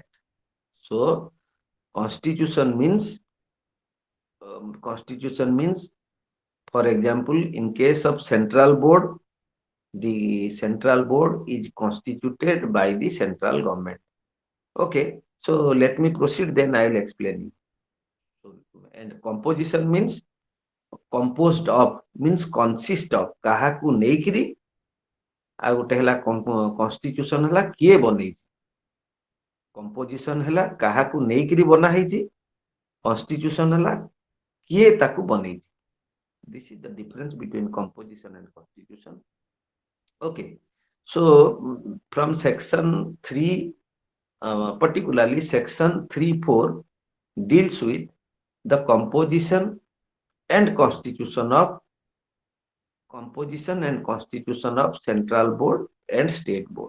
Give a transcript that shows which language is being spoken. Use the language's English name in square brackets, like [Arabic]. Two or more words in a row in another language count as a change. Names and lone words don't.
[English] So constitution means for example, in case of central board, the central board is constituted by the central government. Okay, so let me proceed, then I will explain you. So, and composition means composed of, means consist of, [Odia] କାହାକୁ ନେଇକିରି, ଆଉ ଗୋଟେ ହେଲା constitution ହେଲା କିଏ ବନେଇଛି. Composition ହେଲା କାହାକୁ ନେଇକିରି ବନା ହେଇଛି, constitution ହେଲା କିଏ ତାକୁ ବନେଇଛି. [English] This is the difference between composition and constitution. Okay, so from section 3, particularly section 3.4 deals with the composition and constitution of central board and state board.